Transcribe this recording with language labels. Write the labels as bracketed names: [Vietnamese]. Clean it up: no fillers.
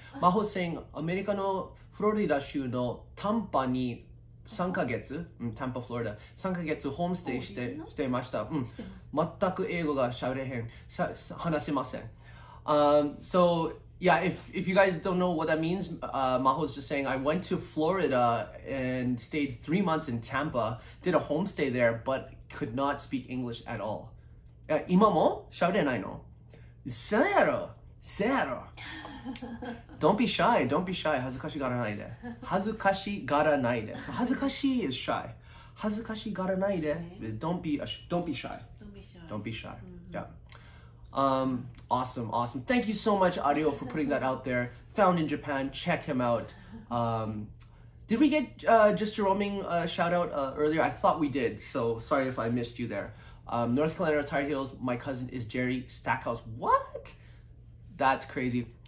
[English] Maho saying, [Japanese] アメリカのフロリダ州のタンパに3ヶ月、タンパフロリダ、3ヶ月ホームステイしていました。全く英語が喋れへん、話せません。 [English] So, yeah, if you guys don't know what that means, Maho's just saying, I went to Florida and stayed 3 months in Tampa, did a homestay there, but could not speak English at all. [Japanese] 今も喋れないの？せやろ。 [English] Don't be shy, don't be shy. [Japanese] 恥ずかしがらないで。恥ずかしがらないで。 [English] So [Japanese] 恥ずかしい [English] is shy. [Japanese] 恥ずかしがらないで [English] is don't be shy. Don't be shy. Don't be shy. Yeah. Awesome. Thank you so much, Audio, for putting that out there. Found in Japan. Check him out. Did we get just Jeroming shout out earlier? I thought we did. So sorry if I missed you there. North Carolina Tar Heels. My cousin is Jerry Stackhouse. What? That's crazy.